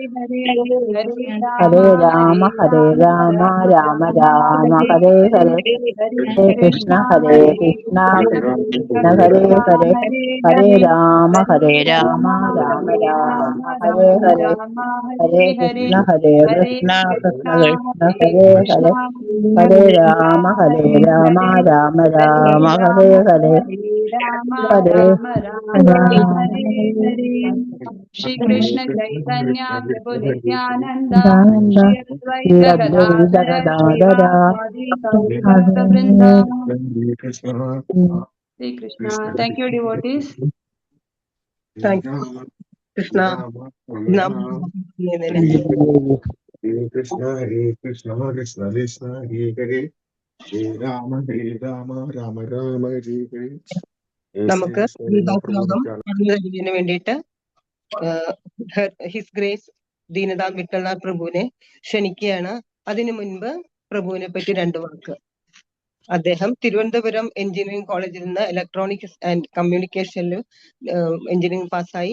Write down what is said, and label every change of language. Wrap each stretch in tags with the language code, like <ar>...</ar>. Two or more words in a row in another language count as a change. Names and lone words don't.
<sa>Hare Rama, Rama Rama Rama, Hare Hare, Hare Krishna, Krishna Krishna, Hare Hare, Hare Rama, Rama Rama Rama, Hare Hare, Hare Krishna, Krishna Krishna Krishna, Hare Hare, Hare Rama, Rama Rama Rama, Hare Hare, Hare Rama, Shri Krishna Chaitanya Prabhu Nityananda Nanda, Shri Advaita Advaita Gadadhara Gadadara, श्रीवासादि गौरी भक्त वृन्द. Krishna, Shri Krishna. Krishna,</sa> <en>Thank you, devotees. Thank you,</en> <sa>Krishna. Rama, Rama, Nam. Hare Krishna, Krishna Krishna, Hare Hare, Hare Rama, Rama Rama, Hare Hare.</sa> <ml>നമുക്ക് ഗീതാശ്ലോകം പറഞ്ഞു തരുന്നതിന് വേണ്ടിയിട്ട്</ml> <en>his grace</en> <ml>ദീനനാഥ് വിട്ടൽനാഥ് പ്രഭുവിനെ ക്ഷണിക്കുകയാണ്. അതിനു മുൻപ് പ്രഭുവിനെ പറ്റി 2 വാക്ക്. അദ്ദേഹം തിരുവനന്തപുരം എഞ്ചിനീയറിംഗ് കോളേജിൽ നിന്ന്</ml> <en>electronics and communication</en> <ml>എഞ്ചിനീയറിംഗ് പാസ്സായി.</ml>